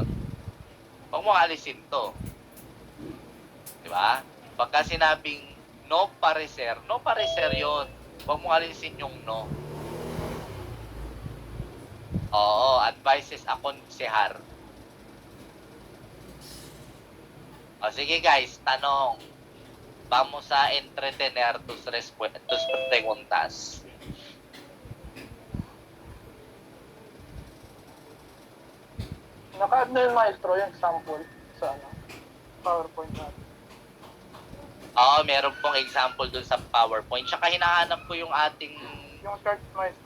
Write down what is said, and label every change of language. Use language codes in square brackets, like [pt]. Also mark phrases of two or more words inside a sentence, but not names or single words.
[tl] Huwag mong alisin to. Diba? Pagka sinabing [es] no parecer [tl] yon. Huwag mong alisin yung no. Oo, advices akonsehar. O sige guys, tanong. [es] Vamos a entretener tus preguntas. [tl] Naka-add na yung maestro yung example sa PowerPoint natin. Oo, meron pong example dun sa PowerPoint. Tsaka hinahanap ko yung ating Yung search maestro.